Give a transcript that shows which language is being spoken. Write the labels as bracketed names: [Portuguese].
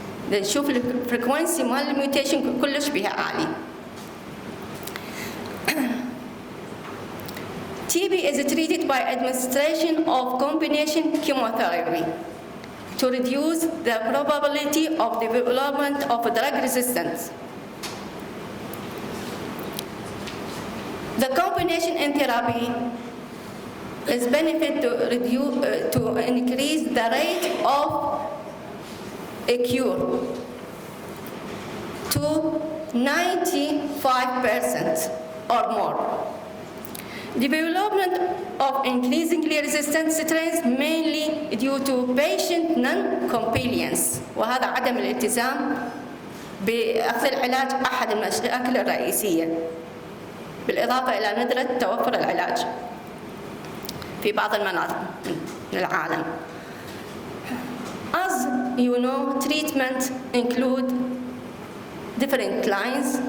[Arabic] نشوف الفريكونسي مال الميوتيشن كلش بها عالي. [English] TB is treated by administration of combination chemotherapy to reduce the probability of development of drug resistance. The combination in therapy is benefit to increase the rate of a cure to 95% or more. Development of increasingly resistant strains mainly due to patient non-compliance، [Arabic] وهذا عدم الالتزام بأخذ العلاج أحد المشاكل الرئيسية، بالإضافة إلى ندرة توفر العلاج في بعض المناطق من العالم. [English] As you know, treatment include different lines.